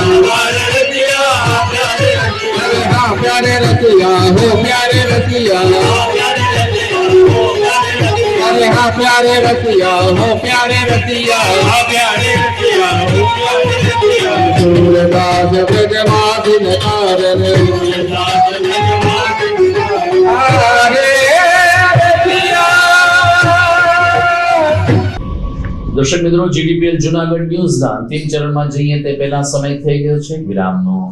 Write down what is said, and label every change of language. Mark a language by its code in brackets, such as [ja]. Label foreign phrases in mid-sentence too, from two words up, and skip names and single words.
[hi] हाँ प्यारे रसिया हो प्यारे रसिया अरे हाँ प्यारे रसिया हो प्यारे रसिया प्यारे रसिया हो प्यारे रसिया सूरदास ब्रजमादिन कारण [gu] દર્શક મિત્રો, જીડીપીએલ જૂનાગઢ ન્યૂઝના અંતિમ ચરણમાં જઈએ તે પહેલા સમય થઈ ગયો છે વિરામનો.